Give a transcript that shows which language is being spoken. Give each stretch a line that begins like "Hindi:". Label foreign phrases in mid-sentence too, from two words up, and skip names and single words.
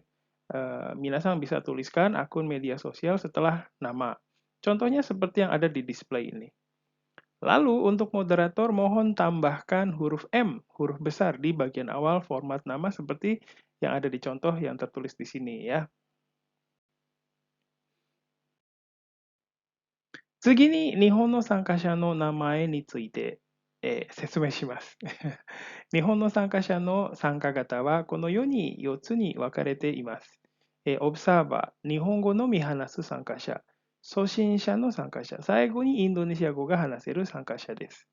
Indonesian: Minasang bisa tuliskan akun media sosial setelah nama. Contohnya seperti yang ada di display ini. Lalu untuk moderator mohon tambahkan huruf M, huruf besar di bagian awal format nama seperti yang ada di contoh yang tertulis di sini ya.
Japanese: 次に日本の参加者の名前について、説明します。日本の参加者の参加型はこの4つに分かれています。オブサーバー、日本語のみ話す参加者、初心者の参加者、最後にインドネシア語が話せる参加者です。